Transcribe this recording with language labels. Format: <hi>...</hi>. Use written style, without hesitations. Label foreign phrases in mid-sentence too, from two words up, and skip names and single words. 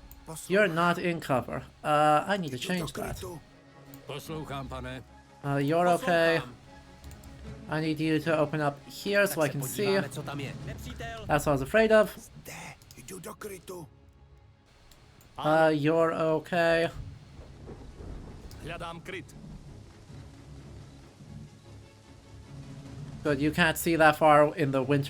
<en>You're not in cover. I need to change that.</en> <cs>Poslouchám, pane.</cs> <en>You're okay. I need you to open up here so I can see.</en> <cs>Podíváme, co tam je. Nepřítel!</cs> <en>That's what I was afraid of.</en> <cs>Jdu do krytu.</cs> <en>You're okay.</en> <sk>Hľadám kryt.</sk> <en>Good, you can't see that far in the winter.</en>